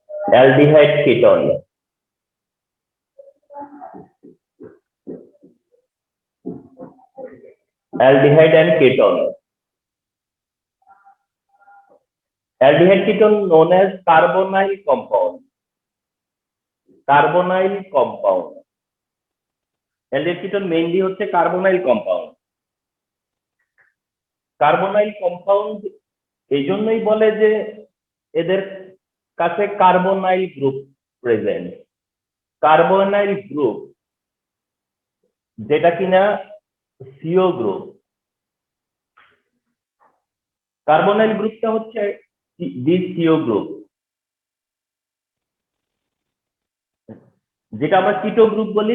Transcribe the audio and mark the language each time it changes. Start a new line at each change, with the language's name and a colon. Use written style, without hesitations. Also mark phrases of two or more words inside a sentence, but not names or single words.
English: aldehyde ketone, aldehyde and ketone. Aldehyde ketone known as carbonyl compound. Carbonyl compound. Aldehyde ketone mainly হচ্ছে carbonyl compound. Carbonyl compound
Bangla: এই জন্যই বলে যে এদের কাছে
English: carbonyl group present. carbonyl group
Bangla: যেটা কিনা
English: CO group.
Bangla: কার্বনাইল গ্রুপটা হচ্ছে
English: this CO group,
Bangla: যেটা আমরা
English: keto group
Bangla: বলি।